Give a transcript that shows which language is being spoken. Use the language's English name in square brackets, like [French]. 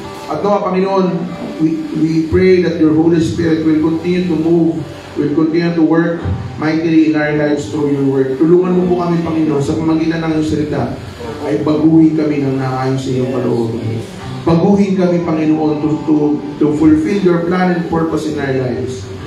[Filipino] At nawa, Panginoon, [English] we pray that your Holy Spirit will continue to move, will continue to work mightily in our lives through your word. [Filipino] Tulungan mo po kami, Panginoon, sa pamagitan ng iyong salita, ay baguhin kami ng naayon sa iyong kalooban. Baguhin kami, Panginoon, [English] to fulfill your plan and purpose in our lives.